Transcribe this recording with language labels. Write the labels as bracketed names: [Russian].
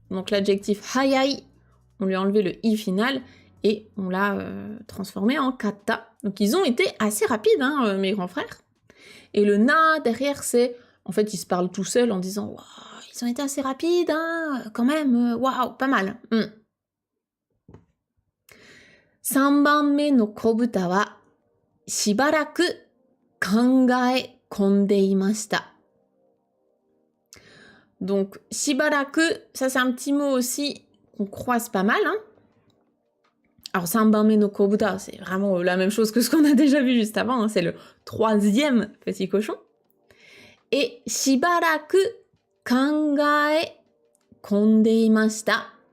[French] Donc l'adjectif hayai, on lui a enlevé le i final et on l'a transformé en kata. Donc ils ont été assez rapides, hein, mes grands frères. Et le na derrière, c'est, en fait, ils se parlent tout seuls en disant waouh, ils ont été assez rapides, hein, quand même, waouh, pas mal. [Japanese] 3番目の子豚はしばらく考え込んでいました。 [French] Donc, shibaraku, ça c'est un petit mot aussi qu'on croise pas mal. Hein. Alors, [Japanese] sanbanme no kobuta, [French] c'est vraiment la même chose que ce qu'on a déjà vu juste avant. Hein. C'est le 3e petit cochon. Et [Japanese] shibaraku kangae kondeimashita.